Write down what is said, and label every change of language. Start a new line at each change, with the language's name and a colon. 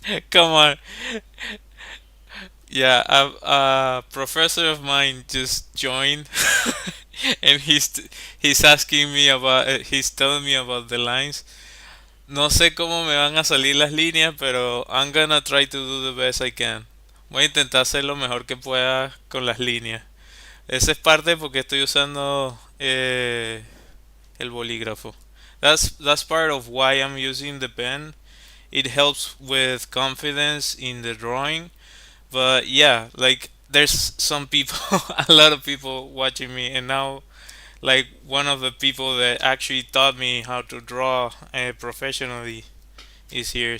English: Come on. Yeah, a professor of mine just joined, and he's asking me about, he's telling me about the lines.
Spanish: No sé cómo me van a salir las líneas, pero
English: I'm gonna try to do the best I can.
Spanish: Voy a intentar hacer lo mejor que pueda con las líneas. Esa es parte porque estoy usando el bolígrafo.
English: That's part of why I'm using the pen. It helps with confidence in the drawing. But yeah, like there's some people, a lot of people watching me, and now like one of the people that actually taught me how to draw professionally is here.